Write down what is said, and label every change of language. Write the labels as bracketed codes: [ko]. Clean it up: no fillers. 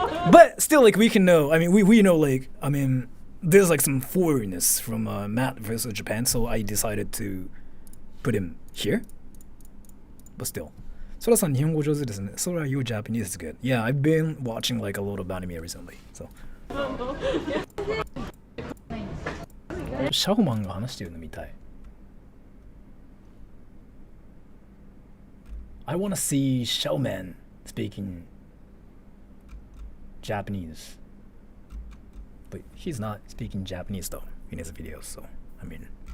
[en] But still, like we can know. I mean, we know like I mean, there's like some foreignness from Matt versus Japan, so I decided to put him here. But still, Sora san [ja] 日本語上手ですね. [en] Sora, your Japanese is good. Yeah, I've been watching like a lot of anime recently. So. [ja] シャオマンが話してるの見たい. [en] I want to see Showman speaking Japanese. But he's not speaking Japanese though in his videos, so I mean.